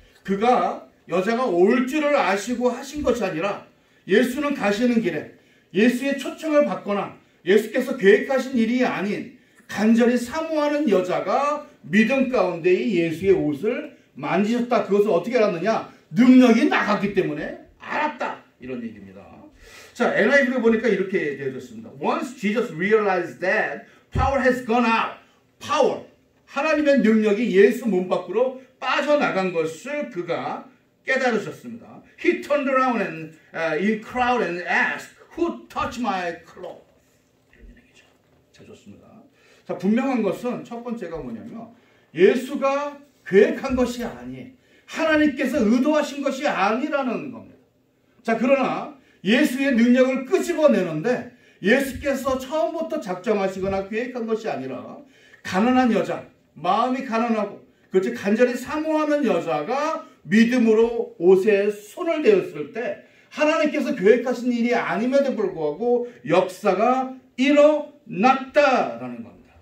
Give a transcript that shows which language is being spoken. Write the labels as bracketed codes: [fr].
[ko] 그가 여자가 올 줄을 아시고 하신 것이 아니라 예수는 가시는 길에 예수의 초청을 받거나 예수께서 계획하신 일이 아닌 간절히 사모하는 여자가 믿음 가운데 예수의 옷을 만지셨다. 그것을 어떻게 알았느냐? 능력이 나갔기 때문에 알았다. 이런 얘기입니다. 자, NIV를 보니까 이렇게 되어졌습니다. [en] Once Jesus realized that power has gone out. [ko] power, 하나님의 능력이 예수 몸 밖으로 빠져나간 것을 그가 깨달으셨습니다. [en] He turned around and in crowd and asked, Who touched my clothes? [ko] 이런 얘기죠. 자, 좋습니다. 자, 분명한 것은 첫 번째가 뭐냐면 예수가 계획한 것이 아니에요. 하나님께서 의도하신 것이 아니라는 겁니다. 자, 그러나 예수의 능력을 끄집어내는데 예수께서 처음부터 작정하시거나 계획한 것이 아니라 가난한 여자, 마음이 가난하고 그렇지 간절히 사모하는 여자가 믿음으로 옷에 손을 대었을 때 하나님께서 계획하신 일이 아님에도 불구하고 역사가 일어났다라는 겁니다.